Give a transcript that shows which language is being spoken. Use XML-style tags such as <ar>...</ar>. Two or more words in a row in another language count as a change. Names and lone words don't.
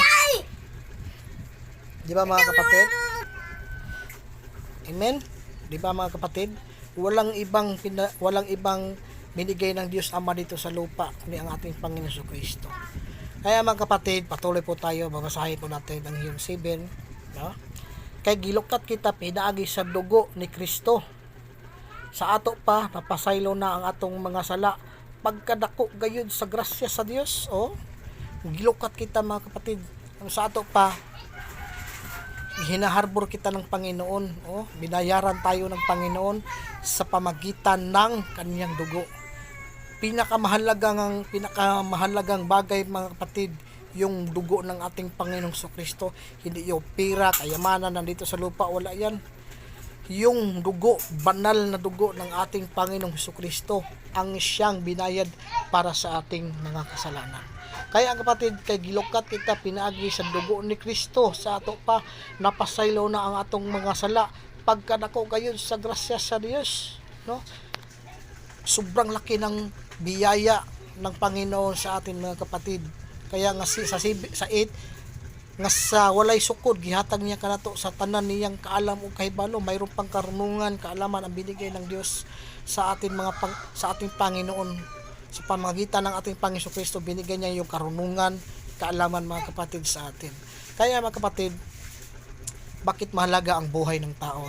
<tl>Di ba mga kapatid? Amen? Di ba mga kapatid? Walang ibang binigay ng Diyos Ama dito sa lupa kundi ang ating Panginoon Jesucristo. Kaya mga kapatid, patuloy po tayo, babasahin po natin ang Hiyom 7, no?</tl> <ceb>Kay gilukat kita pinaagi sa dugo ni Kristo. Sa ato pa napasaylo na ang atong mga sala pagkadako gayud sa grasya sa Dios. Gilukat kita</ceb> <tl>mga kapatid.</tl> <ceb>Sa ato pa</ceb> <tl>hinaharbor kita ng Panginoon, binayaran tayo ng Panginoon sa pamagitan ng kaniyang dugo. Pinakamahalagang bagay mga kapatid, yung dugo ng ating Panginoong Kristo. Hindi yung pira, kayamanan nandito sa lupa, wala yan. Yung dugo, banal na dugo ng ating Panginoong Kristo ang siyang binayad para sa ating mga kasalanan. Kaya ang kapatid,</tl> <ceb>kay gilukat kita pinaagi sa dugo ni Kristo, sa ato pa napasaylo na ang atong mga sala pagkadako gayon sa grasya sa Dios, no?</ceb> <tl>Sobrang laki ng biyaya ng Panginoon sa atin mga kapatid.</tl> <ceb>Kaya nga sa 8 nga sa walay sukod gihatag niya kanato sa tanan niyang kaalam ug kahibalo,</ceb> <tl>mayroon pang karunungan, kaalaman ang binigay ng Dios sa ating sa ating Panginoon. Sa pamagitan ng ating Panginoon Kristo, binigay niya yung karunungan, kaalaman mga kapatid sa atin. Kaya mga kapatid, bakit mahalaga ang buhay ng tao?</tl>